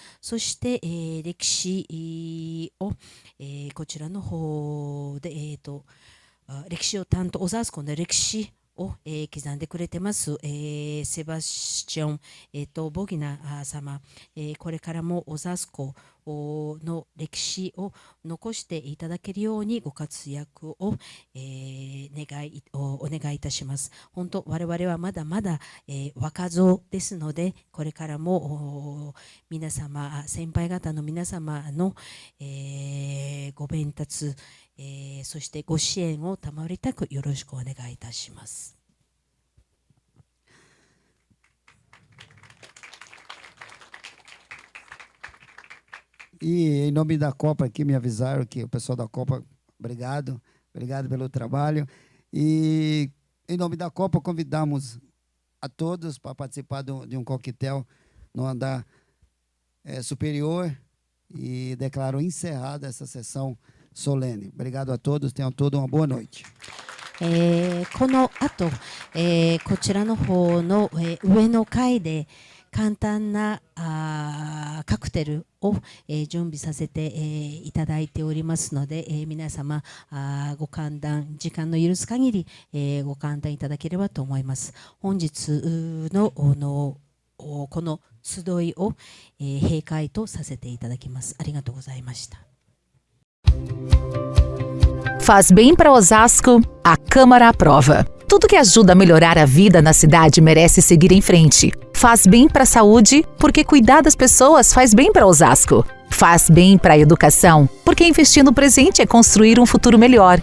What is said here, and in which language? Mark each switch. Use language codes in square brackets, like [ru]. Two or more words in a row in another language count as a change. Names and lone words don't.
[ja] そして、歴史を、こちらの方で、歴史をオザースコの歴史を、刻んでくれてます、セバスチョン、ボギナ様、これからもオザースコの歴史を残していただけるようにご活躍を、お願いいたします。本当我々はまだまだ、若造ですので、これからも皆様、先輩方の皆様の、ご鞭撻、そしてご支援を賜りたくよろしくお願いいたします。 [pt] E em nome da Copa aqui, me avisaram que o pessoal da Copa, obrigado pelo trabalho. E em nome da Copa, convidamos a todos para participar de um coquetel no andar superior e declaro encerrada essa sessão solene. Obrigado a todos, tenham todos uma boa noite. [ja] この後、こちらの方の、上の階で簡単なカクテルを、準備させて、いただいておりますので、皆様ご観覧、時間の許す限り、ご観覧いただければと思います。本日のこの集いを、閉会とさせていただきます。ありがとうございました。 [pt] Faz bem para Osasco, a Câmara aprova. Tudo que ajuda a melhorar a vida na cidade merece seguir em frente. Faz bem para a saúde, porque cuidar das pessoas faz bem para Osasco. Faz bem para a educação, porque investir no presente é construir um futuro melhor.